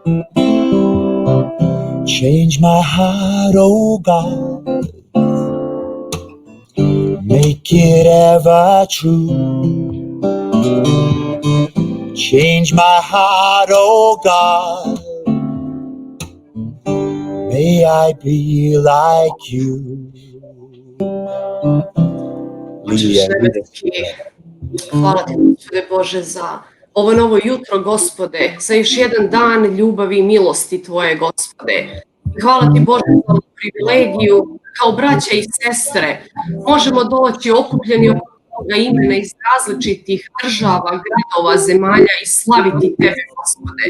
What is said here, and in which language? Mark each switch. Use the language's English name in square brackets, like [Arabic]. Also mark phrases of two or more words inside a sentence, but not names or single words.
[English] Change my heart, oh God, make it ever true. Change my heart, oh God, may I be like you. [Serbian] Hvala ti, Gospode Bože, za ovo novo jutro, Gospode, za još jedan dan ljubavi i milosti Tvoje, Gospode. Hvala ti, Bože, za ovu privilegiju, kao braća i sestre, možemo doći okupljeni oko toga imena iz različitih država, gradova, zemalja i slaviti Tebe, Gospode.